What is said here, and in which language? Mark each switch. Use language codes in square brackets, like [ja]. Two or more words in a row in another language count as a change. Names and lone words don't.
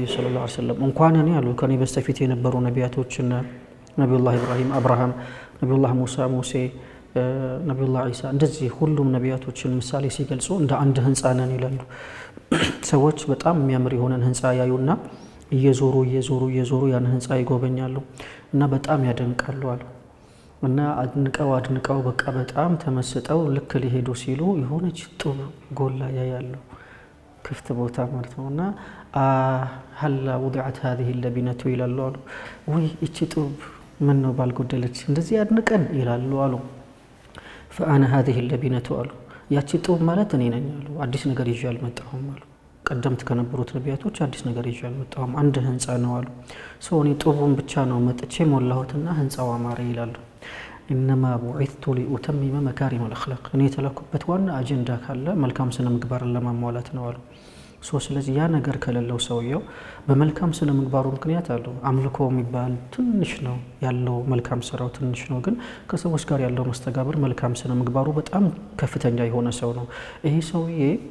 [ar] صلى الله عليه وسلم። [am] እንኳን እኔ አሉ ከኔ በስተፊት የነበሩ ነቢያቶችን ነብዩላህ ኢብራሂም አብርሃም፣ ነብዩላህ ሙሳ ሙሴ፣ ነብዩላህ ኢሳ እንደዚህ ሁሉም ነቢያቶችን ምሳሌ ሲገልጹ እንደ አንድ ህንፃ ነን ይላሉ። ሰዎች በጣም የሚያምር የሆነን ህንፃ ያዩና እየዞሩ ያን ህንፃ ይጎበኛሉ እና በጣም ያደንቃሉ አሉ። እና አድንቀው በቃ በጣም ተመስጠው ልክ ሊሄዱ ሲሉ የሆነች ጡብ ጎላ ያያሉ፣ ክፍት ቦታ ማለት ነውና [ar] هل وضعت هذه اللبنة [am] ይላሉ አሉ። ወይ እቺ ጡብ ምን ነው ባልጎደለች እንደዚህ ያድንቀን ይላሉ አሉ። [ar] فأنا هذه اللبنة [am] አሉ ያቺ ጡብ ማለት እኔ ነኝ አሉ። አዲስ ነገር ይዤ አልመጣሁም አሉ። ቀደምት ከነበሩት ነቢያቶች አዲስ ነገር ይዤ አልመጣሁም፣ አንድ ህንጻ ነው አሉ። እኔ ጡቡን ብቻ ነው መጥቼ ሞላሁትና ህንጻው አማረ ይላሉ። [ar] إنما بعثت لأتمم مكارم الأخلاق [am] እኔ የተላኩበት ዋና አጀንዳ ካለ መልካም ስነ ምግባርን ለማሟላት ነው አሉ። ስለዚህ ያ ነገር ከሌለው ሰውየው በመልካም ስነ ምግባሩ ምክንያት አለው አምልኮ የሚባል ትንሽ ነው ያለው፣ መልካም ስራው ትንሽ ነው፣ ግን ከሰዎች ጋር ያለው መስተጋብር መልካም ስነ ምግባሩ በጣም ከፍተኛ የሆነ ሰው ነው። ይሄ ሰውዬ